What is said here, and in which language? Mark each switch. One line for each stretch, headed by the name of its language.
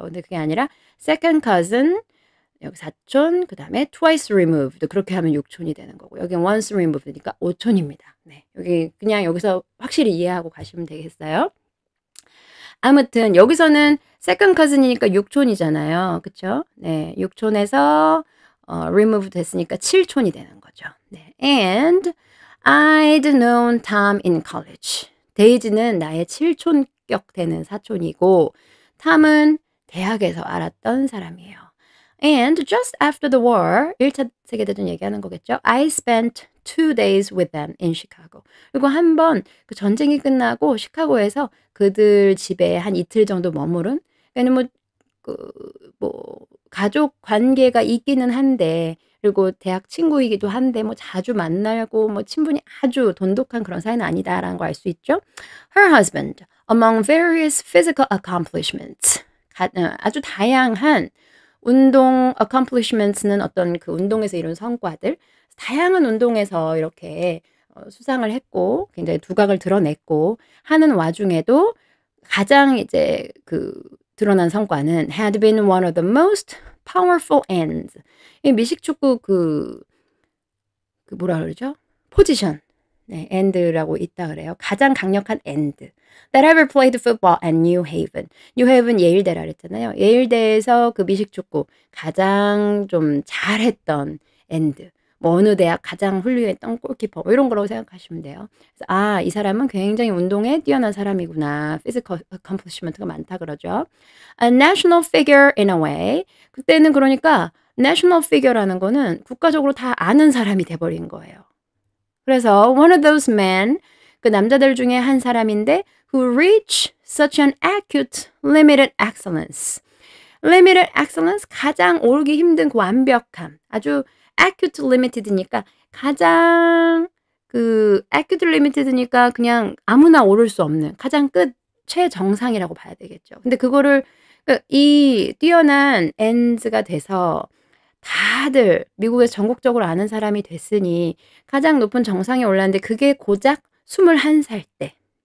Korean: 근데 그게 아니라
English: second cousin
Korean: 여기 4촌, 그다음에
English: twice removed
Korean: 그렇게 하면 6촌이 되는 거고 여기
English: once removed
Korean: 니까 5촌입니다. 네. 여기 그냥 여기서 확실히 이해하고 가시면 되겠어요. 아무튼 여기서는
English: second cousin
Korean: 이니까 6촌이잖아요. 그쵸? 네. 6촌에서 remove 됐으니까 7촌이 되는 거죠. 네.
English: And I'd known Tom in college.
Korean: 데이지는 나의 7촌격 되는 사촌이고 탐은 대학에서 알았던 사람이에요.
English: And just after the war,
Korean: 1차 세계대전 얘기하는 거겠죠.
English: I spent 2 days with them in Chicago.
Korean: 그리고 한 번 그 전쟁이 끝나고 시카고에서 그들 집에 한 이틀 정도 머무른. 왜냐면 뭐 가족 관계가 있기는 한데 그리고 대학 친구이기도 한데 뭐 자주 만나고 뭐 친분이 아주 돈독한 그런 사이는 아니다라는 걸 알 수 있죠.
English: Her husband, among various physical accomplishments.
Korean: 아주 다양한 운동 accomplishments는 어떤 그 운동에서 이룬 성과들, 다양한 운동에서 이렇게 수상을 했고 굉장히 두각을 드러냈고 하는 와중에도 가장 이제 그 드러난 성과는
English: had been one of the most powerful ends.
Korean: 이 미식축구 그 뭐라 그러죠? 포지션. 네, end라고 있다 그래요. 가장 강력한 end.
English: That ever played football at New Haven.
Korean: New Haven 예일대라 그랬잖아요. 예일대에서 그 미식축구 가장 좀 잘했던 end. 뭐 어느 대학 가장 훌륭했던 골키퍼 뭐 이런 거라고 생각하시면 돼요. 그래서 이 사람은 굉장히 운동에 뛰어난 사람이구나.
English: physical accomplishment
Korean: 가 많다 그러죠.
English: A national figure in a way.
Korean: 그때는 그러니까
English: national figure
Korean: 라는 거는 국가적으로 다 아는 사람이 돼버린 거예요. 그래서
English: one of those men,
Korean: 그 남자들 중에 한 사람인데
English: who reach such an acute limited excellence. limited excellence,
Korean: 가장 오르기 힘든 그 완벽함. 아주
English: acute limited
Korean: 니까 가장 그 acute limited니까 그냥 아무나 오를 수 없는 가장 끝 최정상이라고 봐야 되겠죠. 근데 그거를 이 뛰어난 ends가 돼서 다들 미국에서 전국적으로 아는 사람이 됐으니 가장 높은 정상에 올랐는데 그게 고작 21살 때.